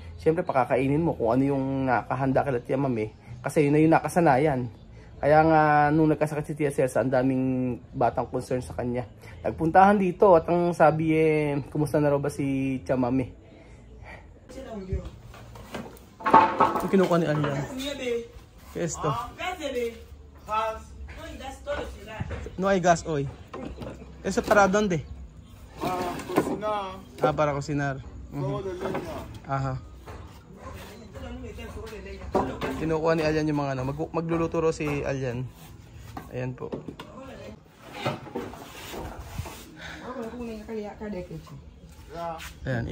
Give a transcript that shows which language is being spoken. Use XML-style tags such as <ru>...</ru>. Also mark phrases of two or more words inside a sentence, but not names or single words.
<tl>Siyempre pakakainin mo kung ano yung nakahanda kay Tia Mami kasi yun na yung nakasanayan. Kaya nga nung nagkasakit si Tia Cesa, ang daming batang concern sa kanya. Nagpuntahan dito at ang sabi kumusta na raw ba si Tia Mami? Ang kinukuha ni Alyan.</tl> <es>¿Qué es esto? No hay gas hoy. ¿Eso para dónde? Cocinar. Para cocinar. Aha.</es> <tl>Kinukuha ni Alyan yung mga ano. Magluluto ro si Alyan. Ayan po. Ayan.</tl>